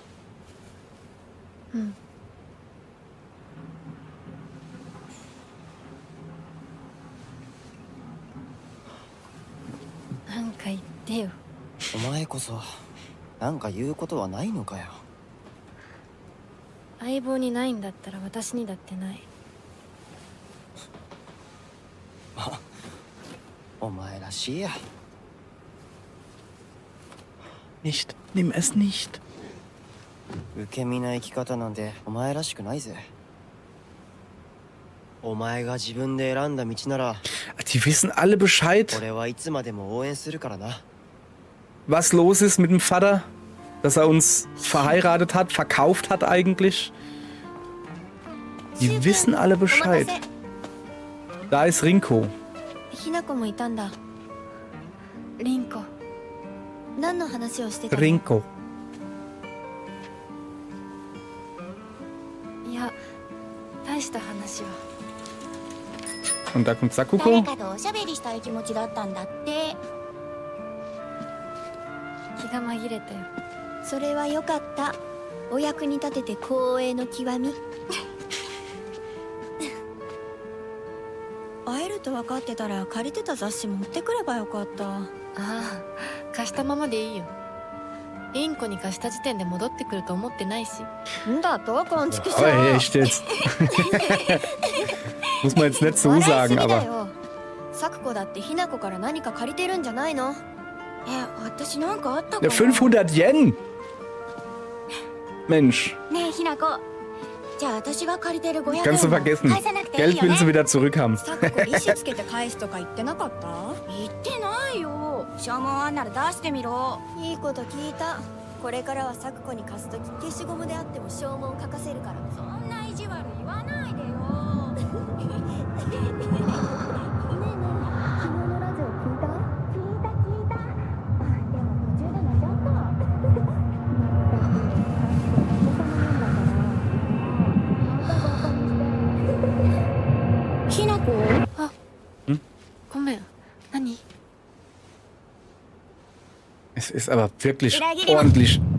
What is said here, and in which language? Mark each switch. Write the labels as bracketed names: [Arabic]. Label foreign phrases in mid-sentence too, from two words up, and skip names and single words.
[Japanese] なんか言ってよ。お前こそなんか言うことはないのかよ相棒にないんだったら私にだってない。お前らしいや [German] Nicht. Nimm es nicht. [Japanese] 受け身な生き方なんてお前らしくないぜお前が自分で選んだ道なら [German] Die wissen alle Bescheid, [Japanese] 俺はいつまでも応援するからな [German] was los ist mit dem Vater. Dass er uns verheiratet hat, verkauft hat eigentlich. Die wissen alle Bescheid. Da ist Rinko. [Japanese] ひなこもいたんだ。リンコ。何の話をしてたの？ Rinko. いや、大した話は。 [German] Und da kommt [Japanese] 誰 Sakuko. かとおしゃべりしたい気持ちだったんだって。気が紛れたよ。それはよかった。お役に立てて光栄の極み。会えると分かってたら借りてた雑誌持ってくればよかった。ああ、貸したままでいいよ。リンコに貸した時点で戻ってくると思ってないし。んだとこんちくしょ [German] Oh, echt jetzt. Muss man jetzt nicht so sagen, aber. [Japanese] サクコだってひなこから何か借りてるんじゃないの？私なんかあったかな。 [German] 500 Yen! Mensch. [Japanese] ねえひなこ。じゃあ私が借りてる500円 [German] Kannst du vergessen. [Japanese] 返さなくていい [German] Geld [Japanese] よ [German] will [Japanese] ね。 [German] sie wieder zurückhaben. [Japanese] サクコ利子つけて返すとか言ってなかった？言ってないよ。消耗あんなら出してみろ。いいこと聞いた。これからはサクコに貸すとき消しゴムであっても消耗書かせるから。そんな意地悪言わないでよ。ねえねえ、昨日のラジオ聞いた？聞いた。でも途中で寝ちゃった。ひなこ？あ、ごめん。何？ [German] Es ist aber wirklich ordentlich.